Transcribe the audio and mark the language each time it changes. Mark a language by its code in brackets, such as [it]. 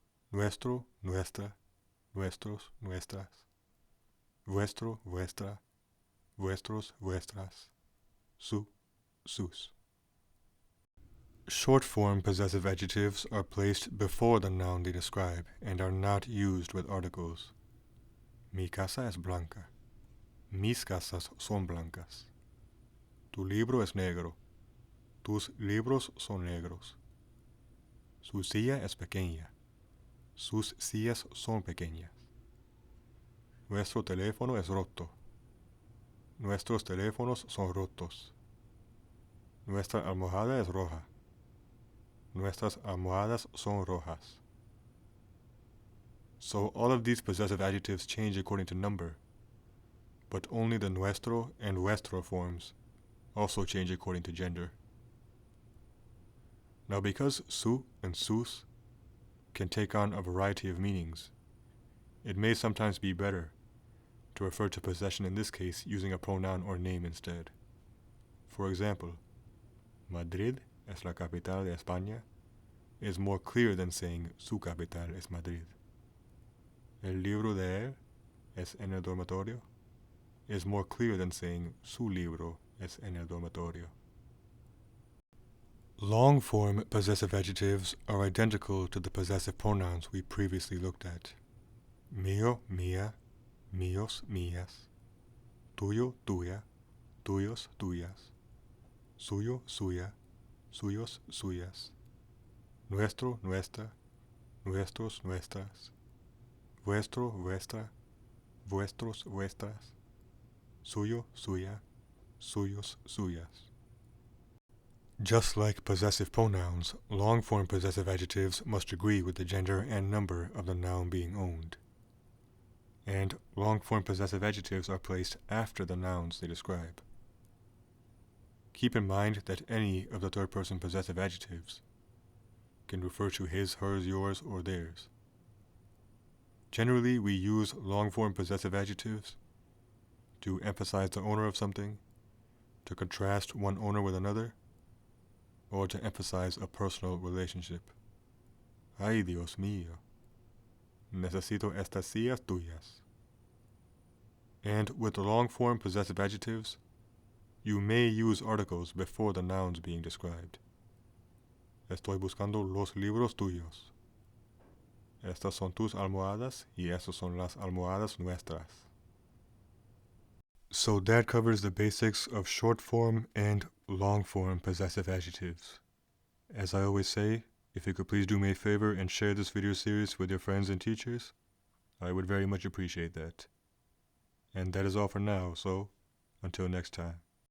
[es] Nuestro, nuestra, nuestros, nuestras. Vuestro, vuestra, vuestros, vuestras. Su, sus. [en] Short-form possessive adjectives are placed before the noun they describe and are not used with articles. [es] Mi casa es blanca. Mis casas son blancas. Tu libro es negro. Tus libros son negros. Su silla es pequeña. Sus sillas son pequeñas. Nuestro teléfono es roto. Nuestros teléfonos son rotos. Nuestra almohada es roja. Nuestras almohadas son rojas. [en] So all of these possessive adjectives change according to number, but only the nuestro and vuestro forms also change according to gender. Now because su and sus can take on a variety of meanings, it may sometimes be better to refer to possession in this case using a pronoun or name instead. For example, [es] Madrid es la capital de España [en] is more clear than saying [es] su capital es Madrid. El libro de él es en el dormitorio [en] is more clear than saying [es] su libro es en el dormitorio. [en] Long-form possessive adjectives are identical to the possessive pronouns we previously looked at. [es] Mío, mía, míos, mías. Tuyo, tuya, tuyos, tuyas. Suyo, suya, suyos, suyas. Nuestro, nuestra, nuestros, nuestras. Vuestro, vuestra, vuestros, vuestras. Suyo, suya, suyos, suyas. [en] Just like possessive pronouns, long-form possessive adjectives must agree with the gender and number of the noun being owned. And long-form possessive adjectives are placed after the nouns they describe. Keep in mind that any of the third-person possessive adjectives can refer to his, hers, yours, or theirs. Generally, we use long-form possessive adjectives to emphasize the owner of something, to contrast one owner with another, or to emphasize a personal relationship. [es] Ay, Dios mío. Necesito estas sillas tuyas. [en] And with the long-form possessive adjectives, you may use articles before the nouns being described. [es] Estoy buscando los libros tuyos. Estas son tus almohadas y estas son las almohadas nuestras. [en] So that covers the basics of short-form and long-form possessive adjectives. As I always say, if you could please do me a favor and share this video series with your friends and teachers, I would very much appreciate that. And that is all for now, so until next time.